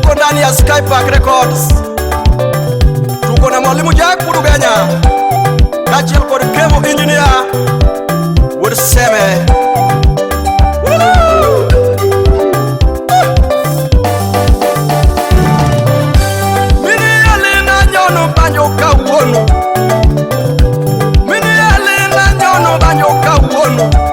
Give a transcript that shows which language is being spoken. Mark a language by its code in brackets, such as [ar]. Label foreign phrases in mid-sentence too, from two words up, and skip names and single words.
[sw] ndani ya Skypack Records. Tuko na Mwalimu Jack Muduganya [luo] kachil kod [sw] Kevo Engineer Wood Seme. [luo] Mini alina nyono banyo kawuono, mini alina nyono banyo kawuono,